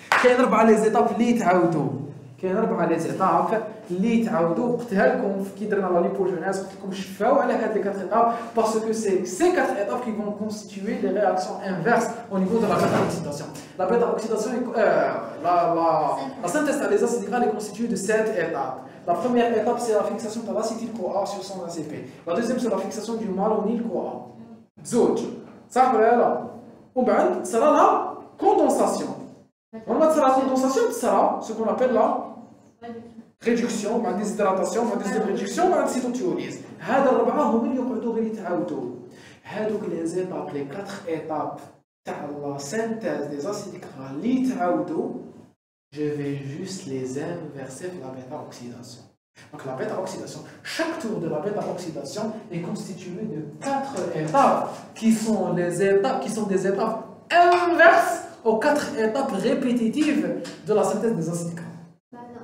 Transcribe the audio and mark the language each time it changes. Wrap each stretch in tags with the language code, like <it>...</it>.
<ar>كاين 4 لي زيتاب اللي تعاودوا. كاين 4 لي زيتاب اللي تعاودوا قلتها لكم كي درنا لا ليبوجينيز قلت لكم شفاو على هاد لي 4</ar> <fr>étapes parce que c'est ces 4 étapes qui vont constituer les réactions inverses au niveau de la bêta-oxydation. La bêta-oxydation, la synthèse des acides gras est constituée de 7 étapes. La première étape c'est la fixation de l'acétyl-CoA sur son ACP. La deuxième c'est la fixation du malonyl-CoA.</fr> <ar>زوج صح ولا لا؟ ومن بعد تصرى لا condensation. لما تصرى</ar> <fr>la condensation تصرى ce qu'on appelle la réduction مع déshydratation مع déshydratation مع cytothéolyse.</fr> <ar>هذا الربعه هما اللي يقعدوا غير يتعاودوا. هادوك لي زيتاب لي 4</ar> <fr>étapes تاع la synthèse des acides gras</fr> <ar>اللي يتعاودوا</ar> <fr>je vais juste les inverser pour la bêta-oxydation. Donc la bêta-oxydation, chaque tour de la bêta-oxydation est constitué de 4 étapes qui sont des étapes inverses aux 4 étapes répétitives de la synthèse des acides gras.</fr>